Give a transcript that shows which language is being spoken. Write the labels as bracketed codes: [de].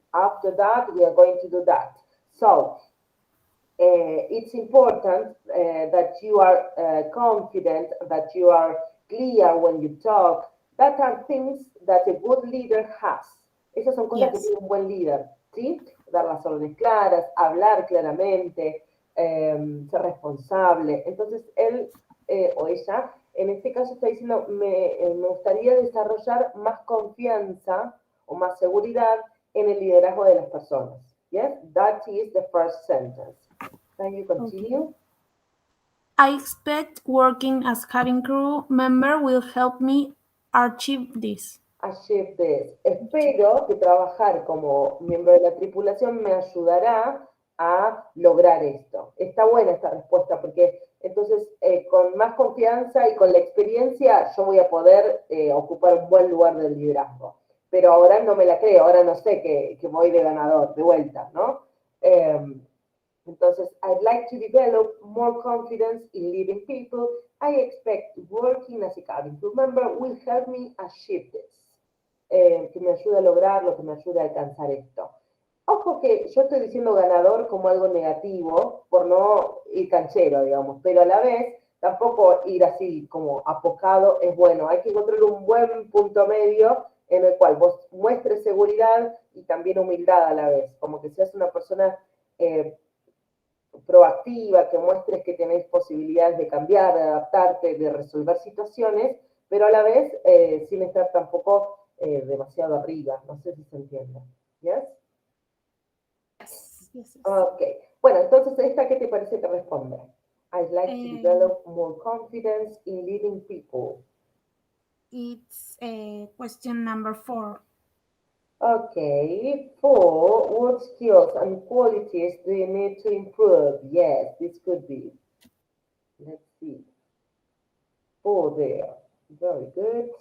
[en] After that, we are going to do that. So it's important that you are confident, that you are clear when you talk. That are things that a good leader has. [es] Esas son cosas que [en] Yes. [es] tiene un buen líder, ¿sí? Dar las órdenes claras, hablar claramente, ser responsable. Entonces, él o ella, en este caso está diciendo, me gustaría desarrollar más confianza o más seguridad en el liderazgo de las personas. [en] Yes, that is the first sentence. Can you Okay. continue? I expect working as cabin crew member will help me achieve this. achieve this. [es] Espero que trabajar como miembro de la tripulación me ayudará a lograr esto. Está buena esta respuesta porque entonces con más confianza y con la experiencia yo voy a poder ocupar un buen lugar del liderazgo. Pero ahora no me la creo, ahora no sé que voy de ganador, de vuelta, ¿no? [en] Entonces, I'd like to develop more confidence in leading people. I expect working as a cabin crew member will help me achieve this. [es] Que me ayude a lograrlo, que me ayude a alcanzar esto. Ojo que yo estoy diciendo ganador como algo negativo, por no ir canchero, digamos, pero a la vez tampoco ir así como apocado es bueno. Hay que encontrar un buen punto medio en el cual vos muestres seguridad y también humildad a la vez, como que seas una persona proactiva, que muestres que tenés posibilidades de cambiar, de adaptarte, de resolver situaciones, pero a la vez sin estar tampoco demasiado arriba. No sé si se entiende. ¿Yes? [en] Yes, yes, yes. Ok. [es] Bueno, entonces, ¿esta qué te parece que responde? [en] I'd like to Um, develop more confidence in leading people. it's question number 4. Okay, four, what skills and qualities do you need to improve? Yes, this could be. Let's see. Four there. Very good.